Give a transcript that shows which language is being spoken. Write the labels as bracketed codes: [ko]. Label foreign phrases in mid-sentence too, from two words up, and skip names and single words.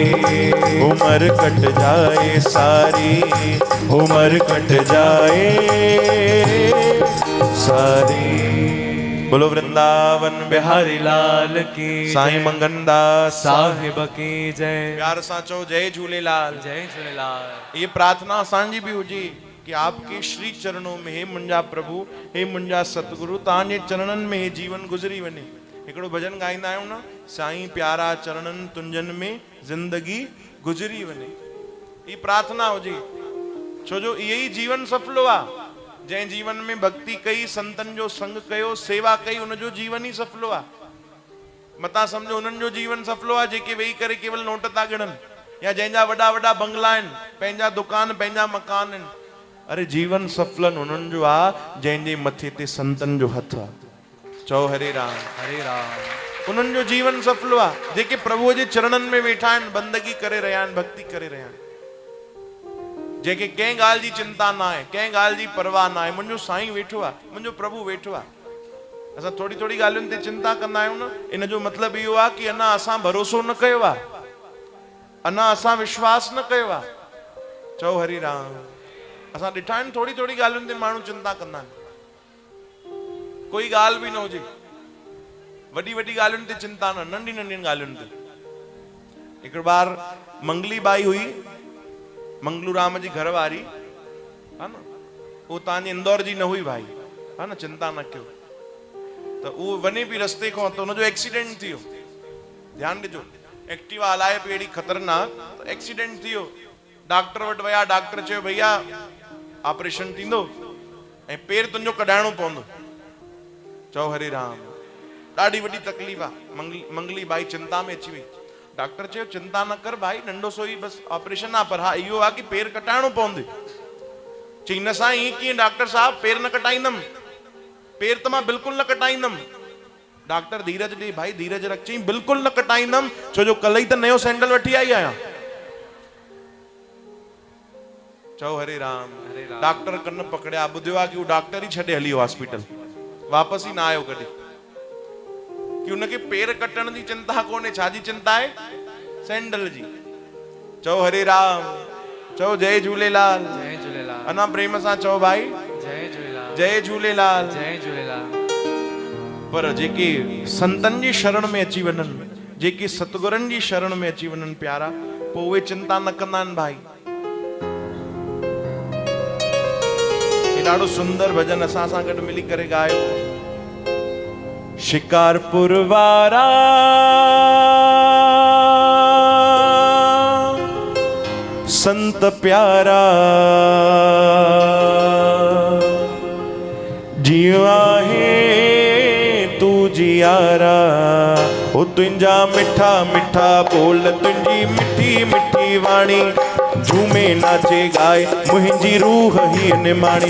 [hi] उम्र कट जाए सारी, उम्र कट जाए सारी। बोलो वृंदावन बिहारी लाल की साईं मंगनदास साहिब की जय। [sd] प्यार सां चओ जय झूलेलाल। जय झूलेलाल। [hi] ये प्रार्थना असांजी भी हुजे कि आपके श्री चरणों में, [sd] हे मुंहिंजा प्रभु, हे मुंहिंजा सतगुरु, तव्हांजे चरणनि में हे जीवन गुज़री वञे। हिकिड़ो भजन गाईंदा आहियूं न, साईं प्यारा चरणनि तुंजन में जिंदगी गुज़री वञे। ये प्रार्थना हुजे, छो जो इहे ई जीवन सफलो आहे। जंहिं जीवन में भक्ति कई, संतन जो संग कयो, सेवा कई, उनजो जीवन ही सफलो आहे। मता समझो उन्हनि जो जीवन सफलो आहे जेके वेही करे केवल नोट था गिणनि, या जंहिंजा वॾा वॾा बंगला आहिनि, पंहिंजा दुकान, पंहिंजा मकान आहिनि। अरे जीवन सफलन उन्हनि जो आहे जंहिंजे मथे ते संतन जो हथ आहे। चओ हरे राम हरे राम। उन्हनि जो जीवन सफलो आहे जेके प्रभुअ जे चरणनि में वेठा आहिनि, बंदगी करे रहिया आहिनि, भक्ति करे रहिया आहिनि, जेके कंहिं ॻाल्हि जी चिंता न आहे, कंहिं ॻाल्हि जी परवाह न आहे। मुंहिंजो साईं वेठो आहे, मुंहिंजो प्रभु वेठो आहे। असां थोड़ी थोड़ी ॻाल्हियुनि ते चिंता कंदा आहियूं न, इन जो मतिलबु इहो आहे कि अञा असां भरोसो न कयो आहे, अञा असां विश्वास न कयो आहे। चओ हरि राम। असां ॾिठा आहिनि थोड़ी थोड़ी ॻाल्हियुनि ते माण्हू चिंता कंदा आहिनि, कोई ॻाल्हि बि न हुजे, वॾी वॾी ॻाल्हियुनि ते चिंता न, नंढी नंढियुनि ॻाल्हियुनि ते। हिकिड़ो बार मंगली बाई हुई, मंगलू राम जी घर वारी है न, वो तव्हांजे इंदौर जी न हुई भाई, है न, चिंता न कयो। तो वो वने भी रस्ते को तो उनजो एक्सीडेंट थियो, ध्यान ॾिजो, एक्टिवा हलाए पई एड़ी खतरनाक, तो एक्सीडेंट थियो। डॉक्टर वटि विया, डॉक्टर चयो भैया ऑपरेशन थींदो ऐं पेर तुंहिंजो कढाइणो पवंदो। चओ हरे राम। ॾाढी वॾी तकलीफ़ आहे। मंगली बाई चिंता में अची वई। डॉक्टर चयो चिंता न कर भाई, नंढो सो ही बस ऑपरेशन आहे, पर हा इहो आहे कि पेर कटाइणो पवंदो। चई न साईं ईअं कीअं डॉक्टर साहब, पेर न कटाईंदमि, पेर त मां बिल्कुलु न कटाईंदमि। डॉक्टर धीरज ॾे भाई, धीरज रख। चई बिल्कुलु न कटाईंदमि, छो जो कल्ह ई त नयो सैंडल वठी आई आहियां। चओ हरे राम। डॉक्टर कन पकड़िया, ॿुधियो आहे कि उहो डॉक्टर ही छॾे हली वियो हॉस्पिटल, वापसि ई न आयो कॾहिं, कि उनखे पेर कटण जी चिंता कोन्हे। छाजी चिंता आहे? सैंडल जी। चओ हरे राम। चओ जय झूलेलाल। जय झूलेलाल। अना प्रेम सां चओ भाई जय झूलेलाल। जय झूलेलाल। जय झूलेलाल। पर जेके संतन जी शरण में अची वञनि, जेके सतगुरनि जी शरण में अची वञनि प्यारा, पोइ उहे चिंता न कंदा आहिनि भाई। ॾाढो सुंदर भजन असां सां गॾु मिली करे ॻायो। शिकारपुर वारा संत प्यारा, जियो आहे तू जियारा, ओ तुंहिंजा मिठा मिठा बोल, तुंहिंजी मिठी मिठी वाणी, झूमे नाचे गाए मुंहिंजी रूह ही निमाणी।